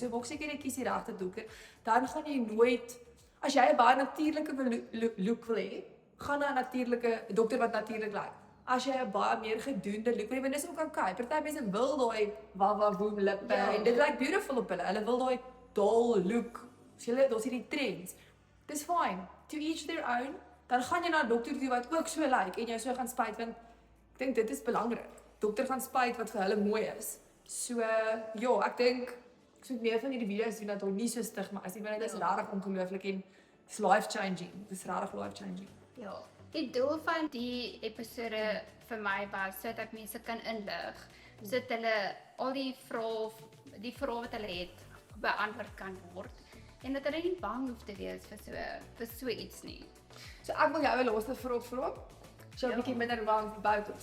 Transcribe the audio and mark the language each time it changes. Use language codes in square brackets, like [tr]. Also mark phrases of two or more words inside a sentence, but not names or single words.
[af] So maak seker jy kies die regte dokter. Dan gaan jy nooit as jy 'n baie natuurlike look wil hê, gaan na 'n natuurlike dokter wat natuurlik lyk. As jy 'n baie meer gedoende look wil hê, want dis ook okay. Party mense wil daai wawa-woem lippe en dit lyk beautiful op hulle. Hulle wil daai [en] dull look. [af] As jy daar's hierdie trends. Dis fine. [en] To each their own. [af] Dan gaan jy na 'n dokter toe wat ook so lyk en jy so gaan spuit, want ek dink dit is belangrik. Dokter gaan spuit wat vir hulle mooi is. So ek dink ek moet meer van hierdie video's doen dat daar nie so stigma is nie, want dit is regtig ongelooflik en [en] it's life changing. [af] Dis regtig [en] life changing. [af] Ja. Die doel van die episode vir my was sodat ek mense kan inlig, sodat hulle al die vrae wat hulle het beantwoord kan word en dat hulle nie bang hoef te wees vir so iets nie. So ek wil jou 'n laaste vraag vra. So 'n bietjie minder bang vir Botox.